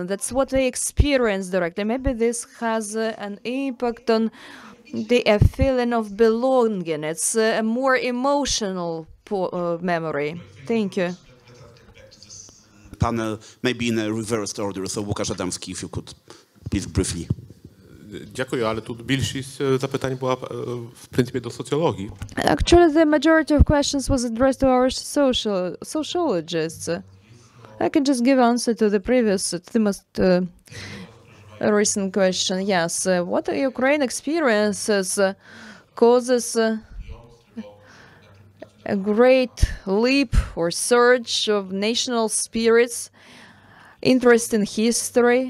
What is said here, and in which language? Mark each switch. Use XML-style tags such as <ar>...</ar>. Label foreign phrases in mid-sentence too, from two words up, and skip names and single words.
<en>That's what they experience directly. Maybe this has an impact on the feeling of belonging. It's a more emotional memory. Thank you. Panel, maybe in a reversed order. So Łukasz Adamski, if you could, please briefly.</en> <pl>Dziękuję, ale tu</pl> <uk>bільшість запитань була в принципі до соціології.</uk> <en>Actually, the majority of questions was addressed to our sociologists. I can just give answer to the previous, the most recent question. Yes, what Ukraine experiences causes a great leap or surge of national spirits, interest in history.</en>